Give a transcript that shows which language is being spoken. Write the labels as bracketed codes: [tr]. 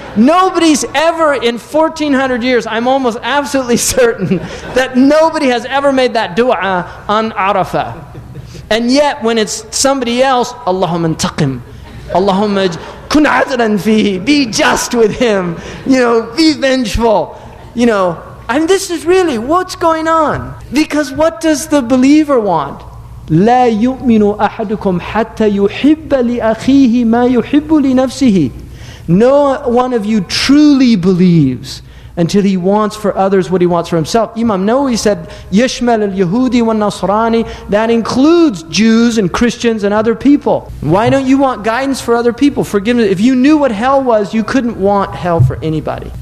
[en] Nobody's ever, in 1400 years, I'm almost absolutely certain that nobody has ever made that dua on Arafah. And yet, when it's somebody else, Allahumma intaqim, Allahumma kun adlan fihi, be just with him, be vengeful, and this is really what's going on. Because what does the believer want? [ar] لا يؤمن أحدكم حتى يحب لأخيه ما يحب لنفسه. [en] No one of you truly believes until he wants for others what he wants for himself. Imam Nawawi said, [ar] يشمل اليهودي والنصراني, [en] that includes Jews and Christians and other people. Why don't you want guidance for other people? Forgiveness. If you knew what hell was, you couldn't want hell for anybody.